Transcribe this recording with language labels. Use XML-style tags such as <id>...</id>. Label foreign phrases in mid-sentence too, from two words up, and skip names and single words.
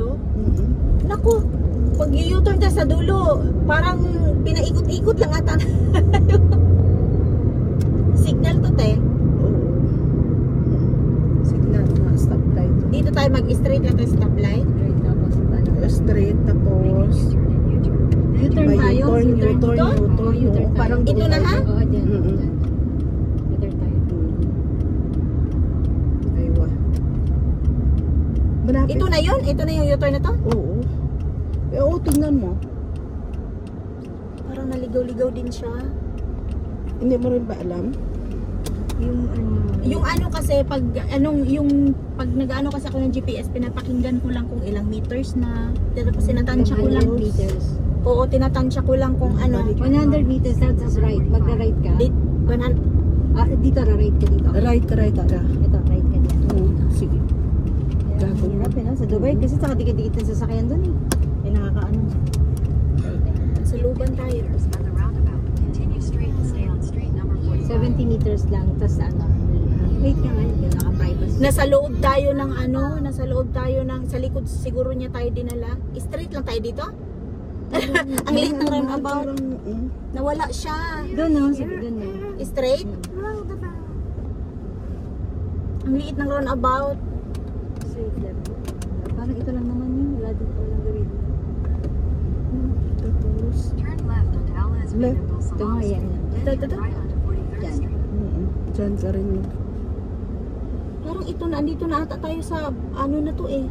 <tl>Naku, pag U-turn ka sa dulo, parang pinaikot-ikot lang ata. Signal to, te. Oo. Signal na stoplight. Dito tayo mag-straight at stoplight. Right, tapos ano? Straight tapos U-turn may tayo. U-turn, U-turn U-turn, dito? U-turn. U-turn tayo. Parang Ito doon na, ha? Oo, dyan. Mm-mm. Dyan. U-turn tayo. Aywa. Malapit. Ito na yun? Ito na yung U-turn na to? Oo. Oo, tingnan mo. Parang naligaw-ligaw din siya. Hindi mo rin ba alam? Yung ano... Yung ano kasi pag pag nag-ano kasi ako ng GPS, pinapakinggan ko lang kung ilang meters na. Tapos tinatansya ko lang. 100 meters. Oo, tinatansya ko lang kung ano.</tl> <en>100 meters, that's right.</en> <tl>Magra-right ka. Dito, ra-right ka dito. Right ka. Ito, right ka dito. Oo, sige. Ang Gagawin. hirap eh, no? Sa Dubai, kasi sa dikit-dikit ng sasakyan doon eh. Ay, nakakaano. Sa luban tayo. 70 meters lang, tapos ano. Wait ka nga, naka-privacy. Nasa loob tayo ng nasa loob tayo ng, sa likod siguro niya tayo dinala. Straight lang tayo dito? Ang liit ng roundabout. Nawala siya. Doon no, sige, doon no. Straight? Ang liit ng roundabout.</tl> <en>Straight left.</en> <tl>Parang ito lang naman yun, wala dito walang gawin. Tapos, left. Ito nga yan. Ito. Yan. Diyan ka rin. Parang ito na, andito na ata tayo sa ano na to eh.</tl>